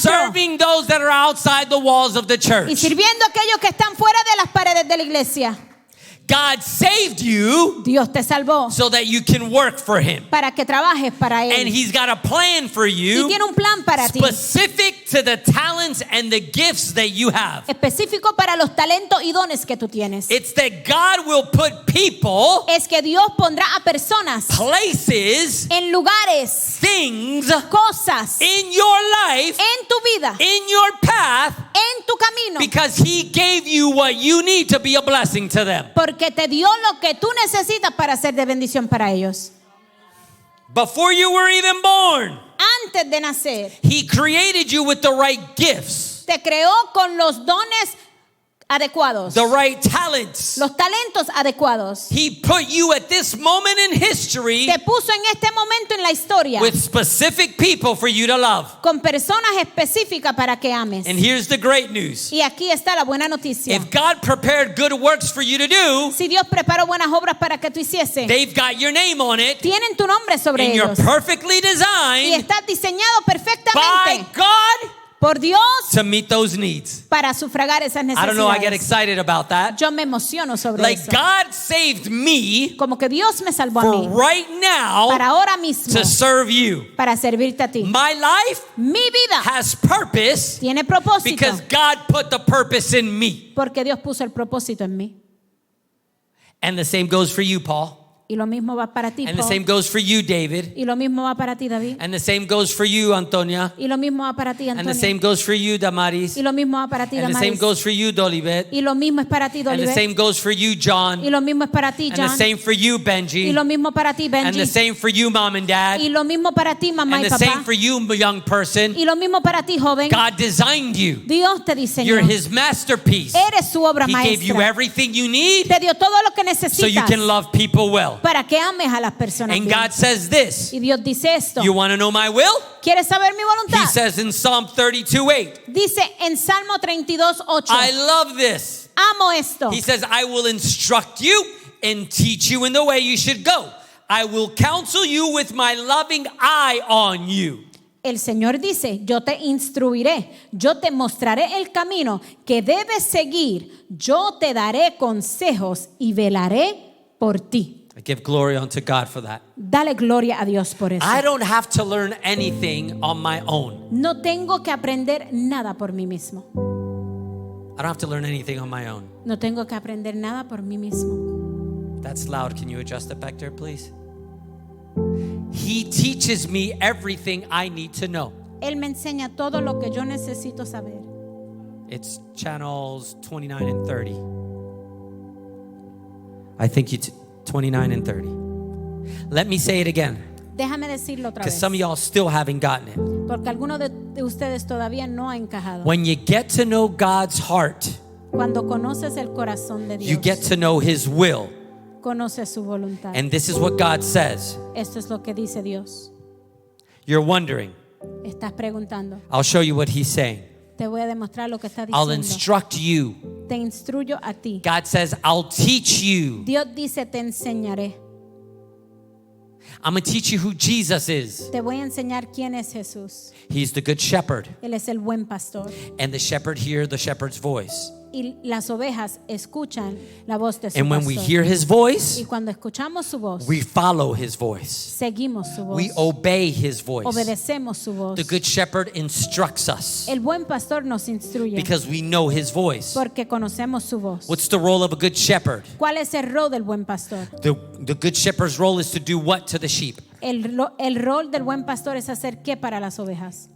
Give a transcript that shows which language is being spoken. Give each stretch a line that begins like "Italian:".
English: serving those that are outside the walls of the
Spanish: Y
English: church.
Spanish: sirviendo a aquellos que están fuera de las paredes de la iglesia.
English: God saved you
Spanish: Dios te salvó
English: so that you can work for Him.
Spanish: para que trabajes para
English: And
Spanish: Él.
English: He's got a plan for
Spanish: Y
English: you
Spanish: tiene un plan para ti.
English: specific to the talents and the gifts that you have.
Spanish: Específico para los talentos y dones que tú tienes.
English: It's that God will put people,
Spanish: Es que Dios pondrá a personas
English: places,
Spanish: en lugares,
English: things
Spanish: cosas
English: in your life,
Spanish: en tu vida,
English: in your path,
Spanish: en tu camino.
English: because He gave you what you need to be a blessing to them.
Spanish: Porque te dio lo que tú necesitas para ser de bendición para ellos.
English: Before you were even born,
Spanish: Antes de nacer,
English: He created you with the right gifts,
Spanish: te creó con los dones adecuados,
English: the right talents.
Spanish: los talentos adecuados.
English: He put you at this moment in history
Spanish: Te puso en este momento en la historia
English: with specific people for you to love.
Spanish: con personas específicas para que ames.
English: And here's the great news.
Spanish: Y aquí está la buena noticia.
English: If God prepared good works for you to do,
Spanish: Si Dios preparó buenas obras para que tú hiciese,
English: they've got your name on it,
Spanish: tienen tu nombre sobre
English: and you're
Spanish: ellos.
English: perfectly
Spanish: Y
English: designed
Spanish: está diseñado
English: by
Spanish: perfectamente
English: God
Spanish: por Dios
English: to meet those needs.
Spanish: para sufragar esas
English: I don't know, I get
Spanish: necesidades.
English: excited about that.
Spanish: Yo me emociono sobre
English: Like
Spanish: eso.
English: God saved me
Spanish: Como que Dios me salvó a
English: for
Spanish: mí
English: right now
Spanish: para ahora mismo,
English: to serve you.
Spanish: para servirte a ti.
English: My life
Spanish: Mi vida
English: has purpose
Spanish: tiene propósito
English: because God put the purpose in me.
Spanish: porque Dios puso el propósito en mí.
English: And the same goes for you, Paul.
Spanish: Y lo mismo va para ti,
English: And the
Spanish: Paul.
English: same goes for you, David.
Spanish: Y lo mismo va para ti, David.
English: And the same goes for you, Antonia.
Spanish: Y lo mismo va para ti,
English: And the
Spanish: Antonio.
English: same goes for you, Damaris.
Spanish: Y lo mismo va para ti,
English: And the same
Spanish: Damaris.
English: goes for you, Dolibet.
Spanish: Y lo mismo es para ti,
English: And the
Spanish: Dolivet.
English: same goes for you, John.
Spanish: Y lo mismo es para ti,
English: And the
Spanish: John.
English: same for you,
Spanish: Y
English: Benji.
Spanish: lo mismo para ti,
English: And the
Spanish: Benji.
English: same for you, Mom and Dad.
Spanish: Y lo mismo para ti, mamá
English: And
Spanish: y
English: the same
Spanish: papá.
English: for you, young person.
Spanish: Y lo mismo para ti, joven.
English: God designed you.
Spanish: Dios te diseñó.
English: You're His masterpiece.
Spanish: Eres su obra
English: He gave you
Spanish: maestra.
English: everything you need
Spanish: Te dio todo lo que
English: so you
Spanish: necesitas
English: can love people well. well.
Spanish: para que ames a las personas
English: And
Spanish: bien.
English: God says this.
Spanish: Y Dios dice esto.
English: You want to know my will?
Spanish: ¿Quieres saber mi
English: He
Spanish: voluntad?
English: says in Psalm 32:8.
Spanish: Dice en Salmo 32:8.
English: I love this.
Spanish: Amo esto.
English: He says, I will instruct you and teach you in the way you should go. I will counsel you with my loving eye on you.
Spanish: El Señor dice, yo te instruiré, yo te mostraré el camino que debes seguir, yo te daré consejos y velaré por ti.
English: I give glory unto God for that.
Spanish: Dale gloria a Dios por eso.
English: I don't have to learn anything on my own.
Spanish: No tengo que aprender nada por mí mismo.
English: I don't have to learn anything on my own.
Spanish: No tengo que aprender nada por mí mismo.
English: That's loud. Can you adjust it back there, please? He teaches me everything I need to know.
Spanish: Él me enseña todo lo que yo necesito saber.
English: It's channels 29 and 30. I think 29 and 30. Let me say it again,
Spanish: Déjame decirlo otra
English: because
Spanish: vez,
English: some of y'all still haven't gotten it.
Spanish: porque algunos de ustedes todavía no han encajado.
English: When you get to know God's heart,
Spanish: Cuando conoces el corazón de
English: you
Spanish: Dios,
English: get to know His will.
Spanish: conoces su voluntad.
English: And this is what God says.
Spanish: Esto es lo que dice Dios.
English: You're wondering.
Spanish: Estás preguntando.
English: I'll show you what He's saying.
Spanish: Te voy a demostrar lo que está
English: I'll
Spanish: diciendo.
English: instruct you.
Spanish: Te instruyo a ti.
English: God says, I'll teach you.
Spanish: Dios dice, te enseñaré.
English: I'm going to teach you who Jesus is.
Spanish: Te voy a enseñar quién es Jesús.
English: He's the good shepherd.
Spanish: Él es el buen pastor.
English: And the shepherd hears the shepherd's voice.
Spanish: Y las ovejas escuchan la voz de su
English: And when we
Spanish: pastor.
English: hear His voice,
Spanish: Y cuando escuchamos su voz,
English: we follow His voice.
Spanish: seguimos su voz.
English: We obey His voice.
Spanish: Obedecemos su voz.
English: The good shepherd instructs us
Spanish: El buen pastor nos instruye
English: because we know His voice.
Spanish: porque conocemos su voz.
English: What's the role of a good shepherd?
Spanish: ¿Cuál es el rol del buen pastor?
English: The good shepherd's role is to do what to the sheep?
Spanish: El rol del buen pastor es hacer qué para las ovejas?